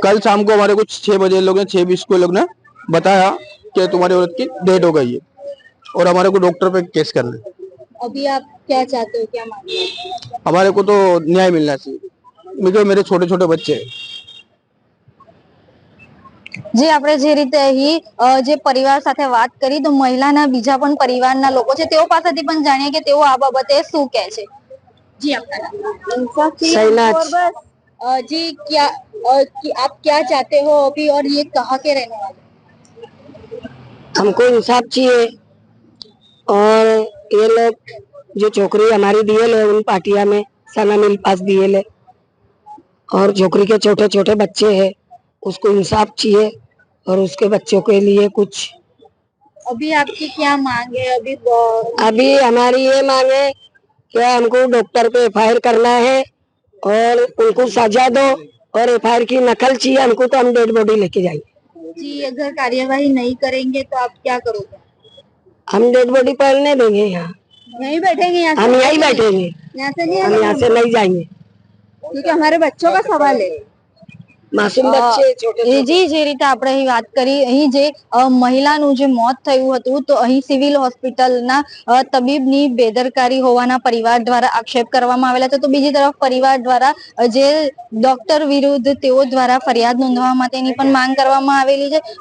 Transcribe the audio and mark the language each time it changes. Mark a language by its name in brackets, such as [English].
[Hindi] कल शाम को हमारे को 6 बजे लोग 6:20 को लोग ने बताया कि तुम्हारी औरत की डेथ हो गई है और हमारे को डॉक्टर पे केस करना है। अभी आप क्या चाहते हो, क्या मांगते हो? हमारे को तो न्याय मिलना चाहिए, क्योंकि मेरे छोटे छोटे बच्चे हैं। [Gujarati] જે આપણે જે રીતે અહીં જે પરિવાર સાથે વાત કરી તો મહિલાના બીજા પણ પરિવારના લોકો છે તેઓ પાસેથી પણ જાણીએ કે તેઓ આ બાબતે શું કહે છે. [Hindi] जी आपका नाम? जी क्या आप क्या चाहते हो अभी और ये कहाँ के रहने वाले? हमको इंसाफ चाहिए और ये लोग जो छोकरी हमारी दिए है उन पार्टिया में सना मिल पास दिए है और छोकरी के छोटे छोटे बच्चे हैं, उसको इंसाफ चाहिए और उसके बच्चों के लिए कुछ। अभी आपकी क्या मांग है? अभी हमारी ये मांग है कि हमको डॉक्टर पे FIR करना है और उनको सजा दो और FIR की नकल चाहिए हमको, तो हम डेड बॉडी लेके जाएंगे। जी अगर कार्यवाही नहीं करेंगे तो आप क्या करोगे? हम डेड बॉडी पहनने देंगे, यहाँ यहीं बैठेंगे? हम यहीं बैठेंगे, यहाँ से नहीं, हम यहाँ से नहीं जाएंगे क्योंकि हमारे बच्चों का सवाल है। मासूम बच्चे छोटे [Gujarati] એ જે રીતે આપણે અહીં વાત કરી, અહીં જે મહિલાનું જે મોત થયું હતું, તો અહીં સિવિલ હોસ્પિટલના તબીબની બેદરકારી હોવાના પરિવાર દ્વારા આક્ષેપ કરવામાં આવેલા છે. તો બીજી તરફ પરિવાર દ્વારા જે ડોક્ટર વિરુદ્ધ તેઓ દ્વારા ફરિયાદ નોંધવા માટેની પણ માંગ કરવામાં આવેલી છે.